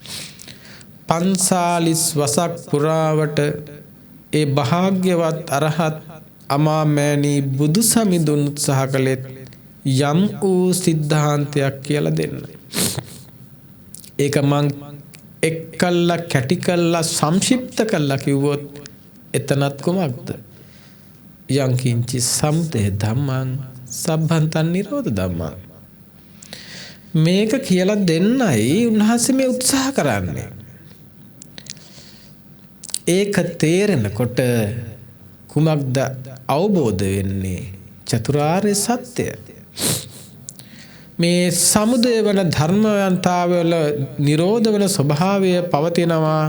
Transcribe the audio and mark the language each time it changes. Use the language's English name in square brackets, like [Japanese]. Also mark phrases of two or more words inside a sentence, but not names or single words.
[Sinhala] 45 වසක් පුරාවට ඒ භාග්‍යවත් අරහත් අමාමෑණී බුදු සමිඳුන් උත්සාහ කළෙත් යම් වූ සිද්ධාන්තයක් කියලා දෙන්න. ඒක මං එක්කල්ලා කැටි කළා සංක්ෂිප්ත කළා කිව්වොත් එතනත් කොමක්ද? [Pali] යං කිංචි සම්තේ ධම්මං සබ්බන්තං නිරෝධ ධම්මං. [Sinhala] මේක කියලා දෙන්නයි උන්වහන්සේ මේ උත්සාහ කරන්නේ. ඒක තේරෙනකොට කුමක්ද අවබෝධ වෙන්නේ? චතුරාර්ය සත්‍ය. මේ සමුදය වන ධර්මයන්තාවල නිරෝධ වන ස්වභාවය පවතිනවා.